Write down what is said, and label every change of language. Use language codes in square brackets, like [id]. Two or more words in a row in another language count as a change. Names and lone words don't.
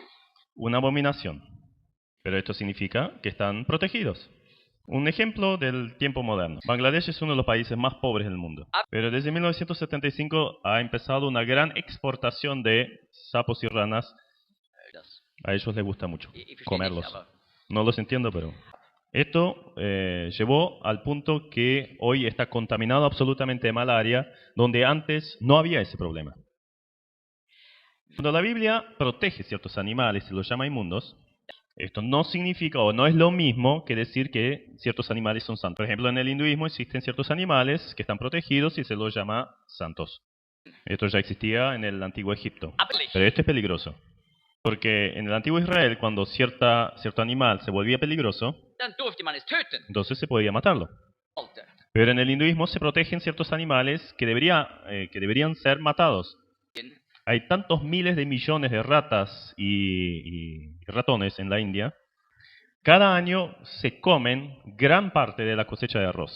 [es] Una abominación. Pero esto significa que están protegidos. Un ejemplo del tiempo moderno. Bangladesh es uno de los países más pobres del mundo. Pero desde 1975 ha empezado una gran exportación de sapos y ranas. [de] Das. [es] A ellos les gusta mucho [de] Ich verstehe [es] comerlos. [de] nicht, aber [es] No los entiendo, pero... Esto llevó al punto que hoy está contaminado absolutamente de malaria, donde antes no había ese problema. Cuando la Biblia protege ciertos animales y los llama inmundos, esto no significa o no es lo mismo que decir que ciertos animales son santos. Por ejemplo, en el hinduismo existen ciertos animales que están protegidos y se los llama santos. Esto ya existía en el antiguo Egipto. Pero esto es peligroso. Porque en el antiguo Israel, cuando cierto animal se volvía peligroso, [de] Dann durfte man es töten. [es] entonces se podía matarlo. [de] Sollte. [es] Pero en el hinduismo se protegen ciertos animales que deberían ser matados. Hay tantos miles de millones de ratas y ratones en la India. Cada año se comen gran parte de la cosecha de arroz.